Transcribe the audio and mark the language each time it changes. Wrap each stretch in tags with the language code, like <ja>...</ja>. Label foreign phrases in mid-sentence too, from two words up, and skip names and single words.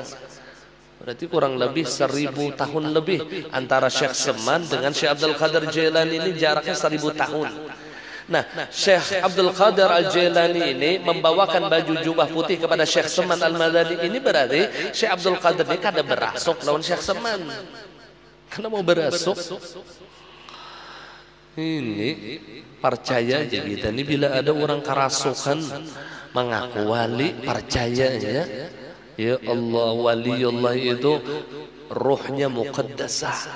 <id>Berarti kurang lebih 1000 tahun lebih antara Syekh Seman dengan Syekh Abdul Qadir Jailani, ini jaraknya 1000 tahun. Nah, Syekh Abdul Qadir Al-Jailani ini membawakan baju jubah putih kepada Syekh Seman Al-Madani.</id> <bjn>Ini berarti Syekh Abdul Qadir ini kada berasuk lawan Syekh Seman.</bjn> <id>Karena mau berasuk. Ini percaya aja kita ini, bila ada orang kerasukan mengaku wali, percaya aja. Ya Allah, waliullah itu ruhnya muqaddasah.</id>